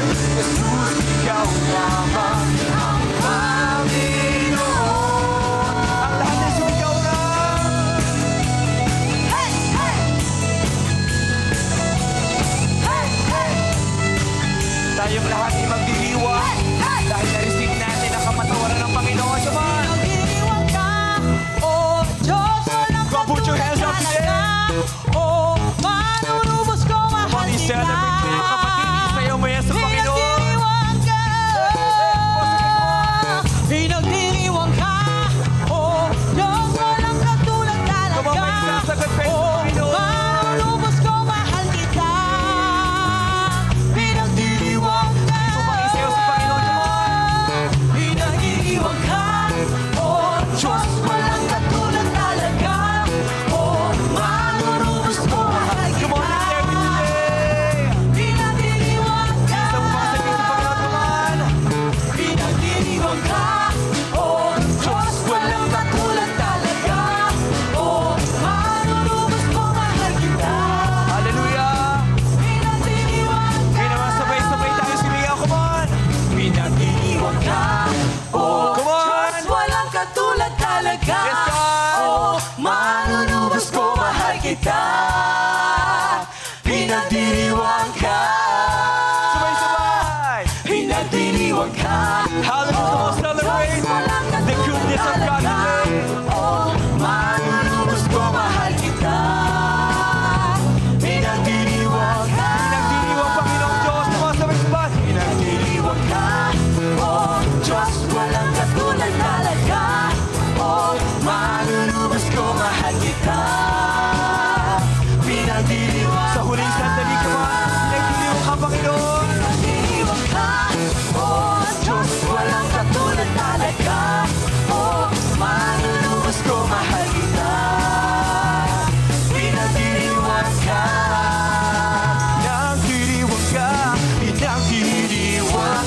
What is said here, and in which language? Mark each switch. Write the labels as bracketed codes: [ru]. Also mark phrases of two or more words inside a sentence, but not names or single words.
[tl] Jesus, ikaw lamang ang Panginoon. Ang lahat ay sumigaw na. [en] Hey, hey! Hey, hey! [tl] Tayong lahat ay magdiriwang dahil na-receive natin ang kamatawaran ng Panginoon. [en] Come on! [tl] Nagdiriwang ka, oh Diyos, walang [en] Come on, put your hands up [tl] katulad [en] today. [tl] ka. Oh, manunubos ko, mahal [en] Come on, [tl] kita. i-celebrate mo yung kapatid. Isayaw mo yan sa Panginoon. Pinagdiriwang ka. Pinagdiriwang ka, oh Diyos, walang katulad talaga. [en] Come on, [tl] may sasagot pa yung Panginoon. Manunubos ko, mahal kita. Pinagdiriwang ka. Sumakisayaw sa Panginoon. [en] Come on! [tl] Pinagdiriwang ka, oh Diyos, walang katulad talaga. Oh, manunubos ko, mahal [en] Come on, [tl] kita. [en] declare it today! [tl] Pinagdiriwang ka. Isa mo pang sabihin sa Panginoon. [en] Come on! [tl] Pinagdiriwang ka, oh Diyos, walang katulad talaga. Oh, manunubos ko, mahal kita. Hallelujah! Pinagdiriwang ka. Kaya naman sabay-sabay tayo sumigaw. [en] Come on! [tl] Pinagdiriwang ka, oh [en] Come on! [tl] Diyos, walang katulad talaga. [en] Yes, God! [tl] Oh, manunubos ko, mahal kita. Pinagdiriwang ka. Sabay-sabay! Pinagdiriwang ka. Hallelujah! [en] Come on, celebrate the goodness of God today! [tl] Oh, manunubos ko, mahal kita. Pinagdiriwang ka. Pinagdiriwang Panginoong Diyos. [en] Come on, [tl] sabay-sabay! Pinagdiriwang ka. Oh, Diyos, walang katulad talaga. Oh, manunubos ko, mahal kita. Pinagdiriwang Sa huling sandali, [en] come on! [tl] Pinagdiriwang ka, Panginoon! Pinagdiriwang ka. Oh, Diyos, walang katulad talaga. Oh, manunubos ko, mahal kita. Pinagdiriwang ka. Pinagdiriwang ka! Pinagdiriwang